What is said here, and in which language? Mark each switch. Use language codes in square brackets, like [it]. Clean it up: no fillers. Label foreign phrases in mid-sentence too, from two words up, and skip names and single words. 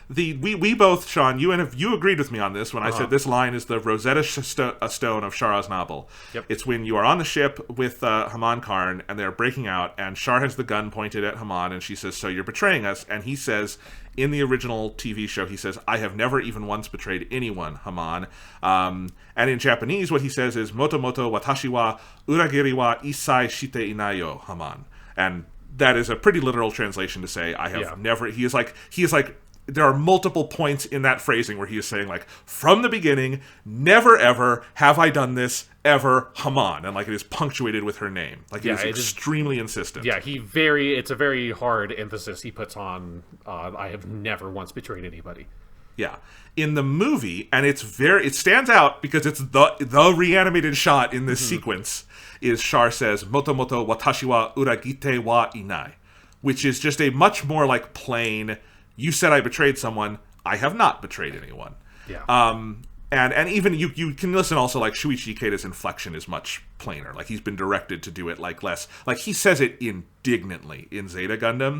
[en] We both, Sean, you agreed with me on this when I said this line is the Rosetta Stone of Char Aznable. Yep. It's when you are on the ship with Haman Karn and they're breaking out, and Char has the gun pointed at Haman, and she says, "So you're betraying us?" And he says, in the original TV show, he says, "I have never even once betrayed anyone, Haman." And in Japanese, what he says is, [ja] "もともと私は裏切りは一切していないよ, Haman." [en] And that is a pretty literal translation to say, "I have never." He is like. There are multiple points in that phrasing where he is saying, like, from the beginning, never ever have I done this ever, Haman, and like it is punctuated with her name. Like, it is extremely insistent. Yeah, it's a very hard emphasis he puts on. I have never once betrayed anybody. Yeah, in the movie, and it stands out because it's the reanimated shot in this sequence. Is Char says, [ja] "もともと私は裏切ってはいない," [en] which is just a much more like plain. You said I betrayed someone. I have not betrayed anyone. Yeah. And even you can listen also, like, Shuichi Ikeda's inflection is much plainer. Like, he's been directed to do it like less. Like, he says it indignantly in Zeta Gundam.